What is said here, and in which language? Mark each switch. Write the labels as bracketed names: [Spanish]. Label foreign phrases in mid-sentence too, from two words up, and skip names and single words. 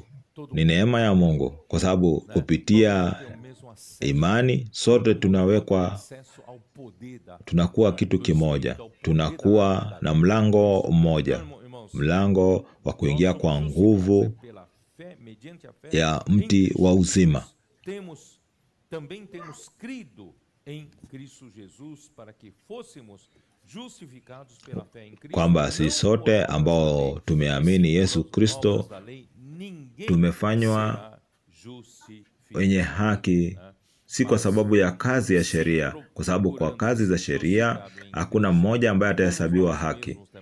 [Swahili] Ni neema ya Mungu, kwa sababu kupitia imani sote tunakuwa kitu kimoja. Tunakuwa na mlango mmoja, mlango wa kuingia kwa nguvu ya mti wa uzima. [Portuguese] Também temos crido em Cristo Jesus para que fôssemos justificados pela fé em Cristo. [Swahili] Kwamba sisi sote ambao tumeamini Yesu Kristo tumefanywa wenye haki, si kwa sababu ya kazi ya sheria, kwa sababu kwa kazi za sheria hakuna mmoja ambaye atahesabiwa haki.